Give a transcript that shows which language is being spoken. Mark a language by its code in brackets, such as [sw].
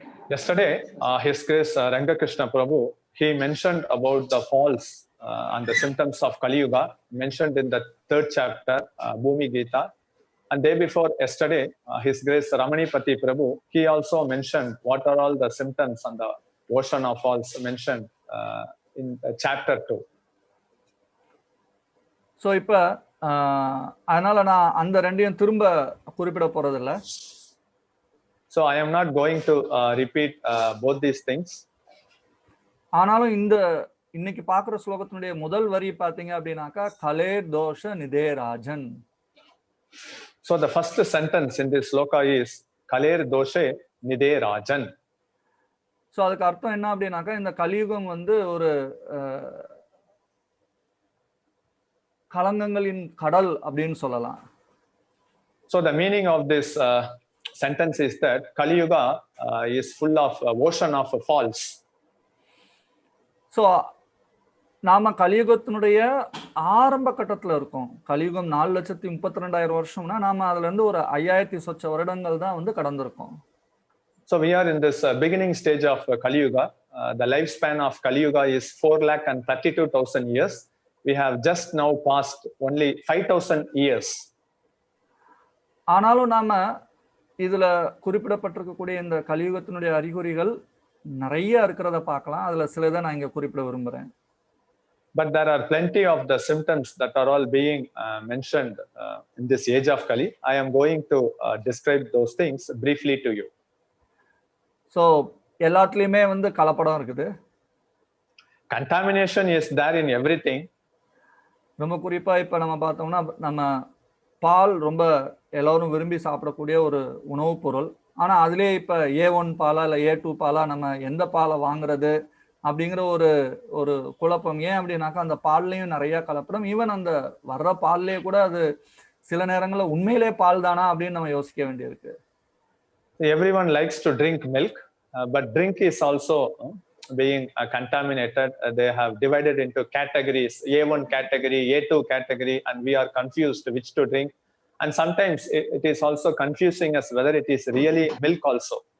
[en] Yesterday, His Grace Rangakrishna Prabhu, he mentioned about the falls and the symptoms of Kali Yuga, mentioned in the 3rd chapter, Bhumi Gita. And day before yesterday, His Grace Ramanipati Prabhu, he also mentioned what are all the symptoms and the ocean of falls mentioned in chapter 2. [ta] So இப்ப அதனால நான் அந்த ரெண்டையும் திரும்ப குறிப்பிட போறதில்ல. [en] So I am not going to repeat both these things. [ta] ஆனாலும் இன்னைக்கு பார்க்குற ஸ்லோகத்தினுடைய முதல் வரி பார்த்தீங்க அப்படின்னாக்கா கலேர் தோஷ நிதேராஜன். [en] So the first sentence in this sloka is Kaler doshe niderajan. [ta] So அதுக்கு அர்த்தம் என்ன அப்படின்னாக்கா இந்த கலியுகம் ஒரு கலங்கங்களின் கடல் அப்படின்னு சொல்லலாம். [en] So the meaning of this sentence is that Kali Yuga is full of ocean of faults. [ta] So நாம கலியுகத்தினுடைய ஆரம்ப கட்டத்துல இருக்கோம். கலியுகம் 4,32,000 வருஷம்னா நாம அதுல இருந்து ஒரு 5,000 சொச்ச வருடங்கள் தான் கடந்திருக்கோம். [en] So we are in this beginning stage of Kali Yuga. The lifespan of Kali Yuga is 4,32,000 years. We have just now passed only 5,000 years. [ta] ஆனாலும் நாம இதுல குறிப்பிடப்பட்டிருக்கக்கூடிய இந்த கலியுகத்தினுடைய அறிகுறிகள் நிறைய இருக்கிறத பார்க்கலாம். அதுல சிலதை நான் இங்க குறிப்பிட விரும்புறேன். [en] But there are plenty of the symptoms that are all being mentioned in this age of Kali. I am going to describe those things briefly to you. [ta] So எல்லாத்துலயுமே கலப்படம் இருக்குது. [en] Contamination is there in everything. [ta] ரொம்ப குறிப்பா இப்ப நம்ம பார்த்தோம்னா நம்ம பால் ரொம்ப எல்லாரும் விரும்பி சாப்பிடக்கூடிய ஒரு உணவுப் பொருள். ஆனா அதுலயே இப்ப A1 பாலா இல்ல A2 பாலா நம்ம எந்த பாலை வாங்குறது அப்படிங்கிற ஒரு குழப்பம். ஏன் அப்படின்னாக்கா அந்த பால்லையும் நிறைய கலப்படம். ஈவன் அந்த வர்ற பால்லையே கூட அது சில நேரங்கள்ல உண்மையிலே பால் தானா அப்படின்னு நம்ம யோசிக்க வேண்டியிருக்கு. [en] Everyone likes to drink milk, but drink is also being contaminated. They have divided into categories, A1 category, A2 category, and we are confused which to drink. And sometimes it is also confusing us whether it is really milk also.